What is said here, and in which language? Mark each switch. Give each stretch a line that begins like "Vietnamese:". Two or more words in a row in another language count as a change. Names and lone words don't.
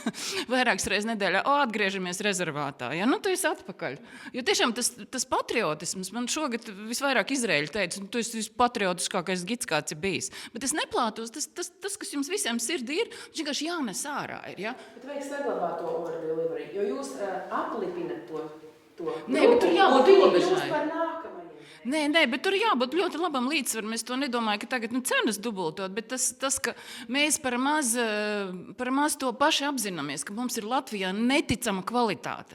Latvian: Vairākas reizes nedēļā, atgriežamies rezervātā, ja? Nu, tu esi atpakaļ. Jo tiešām tas patriotisms, man šogad visvairāk Izraēļi teica, tu esi vispatriotiskākais gids, kāds ir bijis. Bet es neplātos, tas, kas jums visiem sirdī ir, viņš vienkārši jānes ārā ir, ja? Bet vajag saglabāt to over-delivery, jo jūs aplipinat to. Nē, bet tur jābūt robežai. Par nākamajiem. Nē, bet tur jābūt ļoti labam līdzsvaram. Es to nedomāju, ka tagad cenas dubultot, bet tas, ka mēs par maz to paši apzināmies, ka mums ir Latvijā neticama kvalitāte.